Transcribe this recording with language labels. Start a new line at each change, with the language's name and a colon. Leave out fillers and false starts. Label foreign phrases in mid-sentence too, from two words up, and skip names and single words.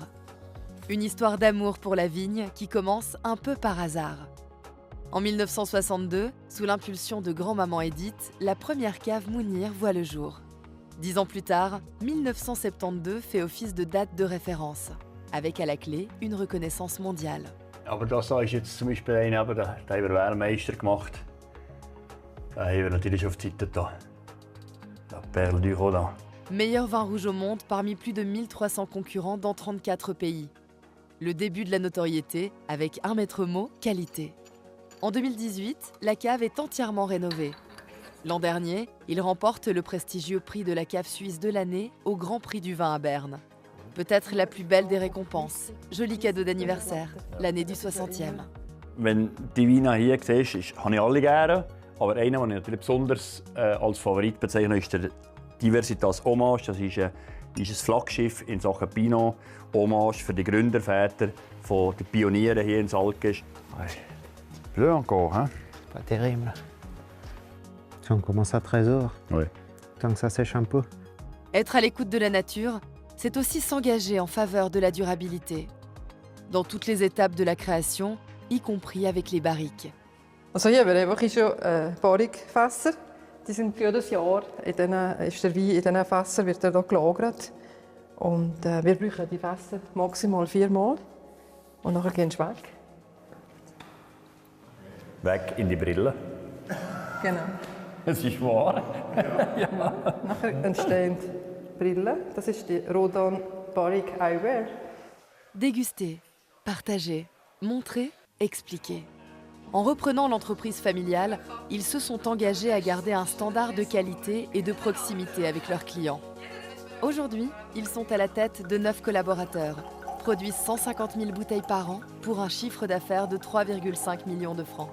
French: Une histoire d'amour pour la vigne qui commence un peu par hasard. En 1962, sous l'impulsion de grand-maman Edith, la première cave Mounir voit le jour. 10 ans plus tard, 1972 fait office de date de référence, avec à la clé une reconnaissance mondiale.
German: Aber das ist jetzt zum Beispiel einer, da haben wir Weltmeister gemacht. Da haben wir natürlich auf die Seite da.
French: La Perle du Rodan. Meilleur vin rouge au monde parmi plus de 1300 concurrents dans 34 pays. Le début de la notoriété avec un maître mot, qualité. En 2018, la cave est entièrement rénovée. L'an dernier, il remporte le prestigieux prix de la cave suisse de l'année au Grand Prix du vin à Berne. Peut-être la plus belle des récompenses. Joli cadeau d'anniversaire, l'année du 60e.
German: Wenn die Weine hier siehst, habe ich alle gerne. Aber einer, den ich natürlich besonders als Favorit bezeichne, ist der Diversitas Hommage. Das ist ein Flaggschiff in Sachen Pinot. Hommage für die Gründerväter von den Pionieren hier in Salkes.
French: Bleu encore, hein? Pas terrible. Si on commence à 13h, tant que ça sèche un peu. Être à l'écoute de la nature, c'est aussi s'engager en faveur de la durabilité. Dans toutes les étapes de la création, y compris avec les barriques.
German: Also hier haben wir einfach schon Barrikfässer. Die sind jedes Jahr ist der Wein in diesen Fässern wird hier gelagert. Und wir brauchen die Fässer maximal 4 Mal. Und nachher gehen sie weg. Weg in die Brille. Genau. Es ist wahr. Nachher entstehen Brillen. Das ist die Rodan Barrique Eyewear.
French: Déguster, partager, montrer, expliquer. En reprenant l'entreprise familiale, ils se sont engagés à garder un standard de qualité et de proximité avec leurs clients. Aujourd'hui, ils sont à la tête de 9 collaborateurs, produisent 150 000 bouteilles par an pour un chiffre d'affaires de 3,5 millions de francs.